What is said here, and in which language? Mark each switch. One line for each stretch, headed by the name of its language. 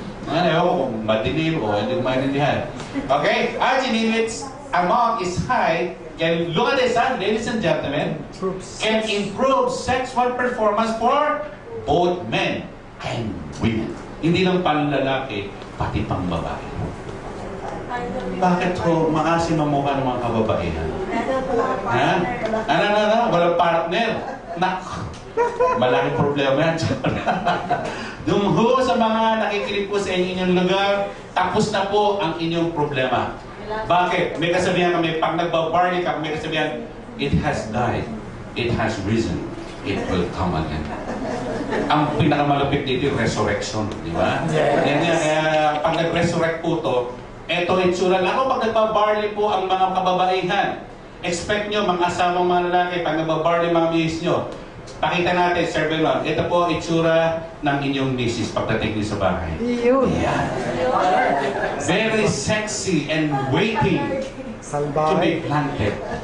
Filipino: Ewan ko kung madilim o hindi ko maintindihan. Okay?
English: Arginine, its amount is high, can, look at this, ladies and gentlemen, can improve sexual performance for both men and women.
Filipino: Hindi lang panlalaki, pati pang babae. Bakit ho maasim ang mukha ng mga kababaihan? Ha? Walang partner. Malaking problema yan. Yung ho sa mga nakikinig po sa inyong lugar, tapos na po ang inyong problema. Bakit? May kasabihan kami, pag nagbabarley ka, may kasabihan,
English: it has died, it has risen, it will come again.
Filipino: Ang pinakamalapit dito yung resurrection, di ba? Yan nga, kaya pag nag-resurrect po to, eto itsura lang. Ako pag nagbabarley po ang mga kababaihan, expect nyo, mga asawang mga lalaki, pag nagbabarley mga misis nyo, pakita natin, Sir Belon, ito po itsura ng inyong misis pagdating nyo sa bahay. Yan.
English: Very sexy and waiting to be planted.